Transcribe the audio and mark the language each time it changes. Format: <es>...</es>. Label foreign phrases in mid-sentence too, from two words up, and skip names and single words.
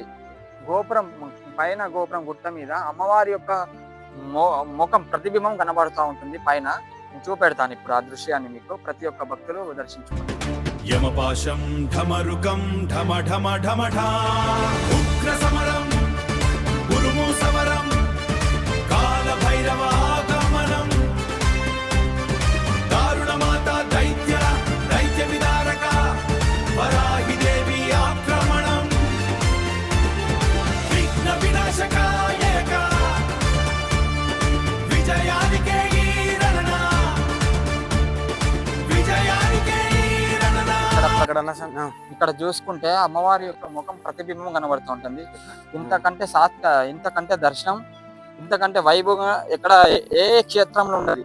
<te>పైన గోపురం గుట్ట మీద అమ్మవారి యొక్క ముఖం ప్రతిబింబం కనబడుతూ ఉంటుంది. పైన చూపెడతాను ఇప్పుడు ఆ దృశ్యాన్ని మీకు. ప్రతి ఒక్క భక్తులు దర్శించుకుంటారు.</te> <sa>యమపాశం ఢమరుకం ఢమ ఢమ ఢమ ఢా ఉగ్ర సమరం ఉరుము సమరం भैरवागमनम् दारुणमाता दैत्य विदारका वराहि देवी आक्रमणम् विघ्न विनाशकायका विजयानिके</sa> <te>ఇక్కడ చూసుకుంటే అమ్మవారి యొక్క ముఖం ప్రతిబింబం కనబడుతూ ఉంటుంది. ఇంతకంటే దర్శనం, ఇంతకంటే వైభవంగా ఎక్కడ ఏ క్షేత్రంలో ఉండదు.</te>